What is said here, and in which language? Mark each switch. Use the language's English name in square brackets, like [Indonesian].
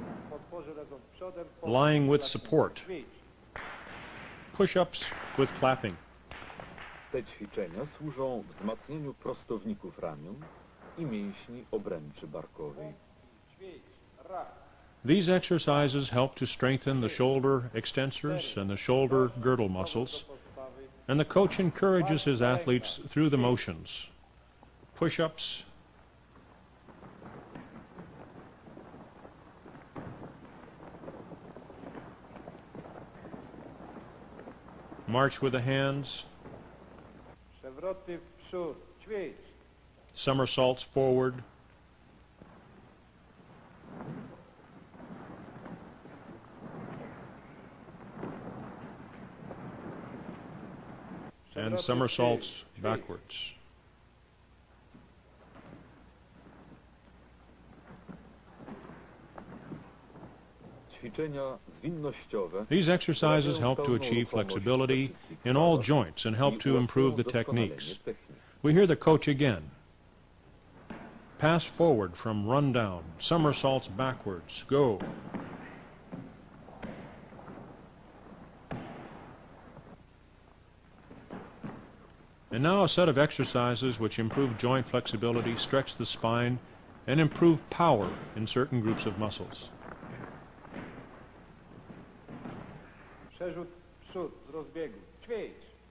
[Polish] Podporze leżą przodem. [English] Lying with support. [Polish] Ćwicz. [English] Push-ups with clapping. [Polish] Te ćwiczenia służą wzmacnieniu prostowników ramion i mięśni obręczy barkowej. Ćwicz. Raz. [English] These exercises help to strengthen the shoulder extensors and the shoulder girdle muscles, and the coach encourages his athletes through the motions. Push-ups, march with the hands, [Polish] Przewroty w przód. Ćwicz. [English] somersaults forward, and somersaults backwards. [Polish] Ćwiczenia zwinnościowe [English] These exercises help to achieve flexibility in all joints and help to improve the techniques. We hear the coach again. Pass forward from rundown, somersaults backwards, go. And now a set of exercises which improve joint flexibility, stretch the spine, and improve power in certain groups of muscles. [Polish] Przerzut w przód z rozbiegu. Ćwicz.